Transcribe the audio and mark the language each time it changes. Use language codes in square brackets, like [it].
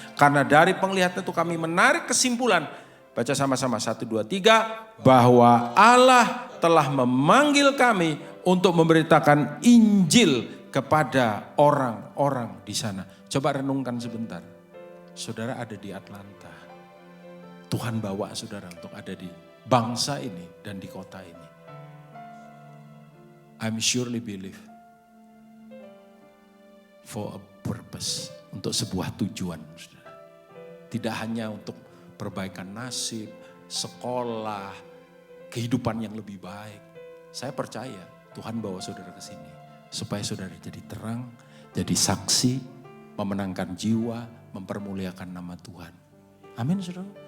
[id] Karena dari penglihatan itu kami menarik kesimpulan, baca sama-sama 1, 2, 3, bahwa Allah telah memanggil kami untuk memberitakan Injil kepada orang-orang di sana. Coba renungkan sebentar. Saudara ada di Atlanta. Tuhan bawa saudara untuk ada di bangsa ini dan di kota ini. [en] I'm surely believe for a purpose. [id] Untuk sebuah tujuan saudara. Tidak hanya untuk perbaikan nasib, sekolah, kehidupan yang lebih baik. Saya percaya Tuhan bawa saudara ke sini supaya saudara jadi terang, jadi saksi, memenangkan jiwa, mempermuliakan nama Tuhan. Amin saudara.